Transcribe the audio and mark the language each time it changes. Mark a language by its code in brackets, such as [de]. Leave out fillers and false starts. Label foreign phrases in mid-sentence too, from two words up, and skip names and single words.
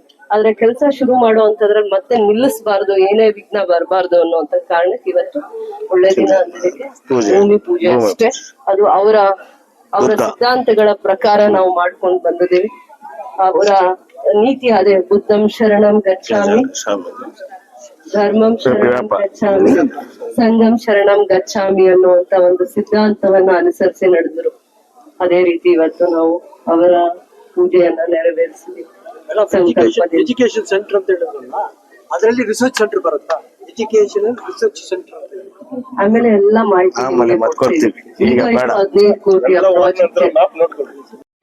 [kn] ಆದ್ರೆ ಕೆಲಸ ಶುರು ಮಾಡುವಂತದ್ರಲ್ಲಿ ಮತ್ತೆ ನಿಲ್ಲಿಸಬಾರ್ದು, ಏನೇ ವಿಘ್ನ ಬರಬಾರ್ದು ಅನ್ನುವಂತ ಕಾರಣಕ್ಕೆ ಇವತ್ತು ಒಳ್ಳೆ ದಿನ ಅಂದಿದ್ದಕ್ಕೆ ಭೂಮಿ ಪೂಜೆ ಅಷ್ಟೇ. ಅದು ಅವರ ಸಿದ್ಧಾಂತಗಳ ಪ್ರಕಾರ ನಾವು ಮಾಡ್ಕೊಂಡು ಬಂದಿದ್ದೀವಿ. ಅವರ ನೀತಿ ಅದೇ, [sa] ಬುದ್ಧಂ ಶರಣಂ ಗಚ್ಚಾಮಿ, ಧರ್ಮಂ ಶರಣಂ ಗಚ್ಚಾಮಿ, ಸಂಘಂ ಶರಣಂ ಗಚ್ಚಾಮಿ [kn] ಅನ್ನುವಂತ ಒಂದು ಸಿದ್ಧಾಂತವನ್ನ ಅನುಸರಿಸಿ ನಡೆದ್ರು. ಅದೇ ರೀತಿ ಇವತ್ತು ನಾವು ಅವರ ಪೂಜೆಯನ್ನ ನೆರವೇರಿಸಿದ್ವಿ. [en] education centre [kn] ಅಂತ ಹೇಳಿದ್ರಲ್ಲ, ಅದರಲ್ಲಿ [en] research centre [kn] ಬರುತ್ತಾ? [en] education research centre [kn] ಆಮೇಲೆ ಎಲ್ಲಾ ಮಾಹಿತಿ 15 ಕೋಟಿ